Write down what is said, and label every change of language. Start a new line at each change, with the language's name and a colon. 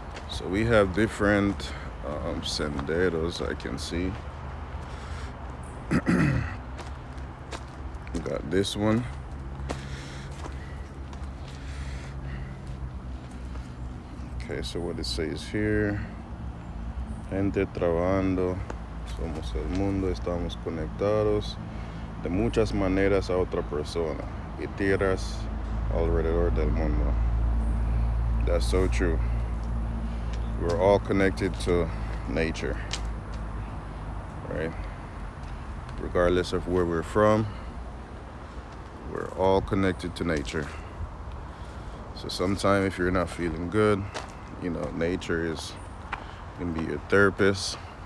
English: So we have different senderos I can see. We got this one. Okay, so what it says here.
Spanish: Gente trabajando, somos el mundo, estamos conectados de muchas maneras a otra persona y tierras alrededor del mundo.
English: That's so true. We're all connected to nature, right? Regardless of where we're from, we're all connected to nature. So sometimes if you're not feeling good, you know, nature can be your therapist.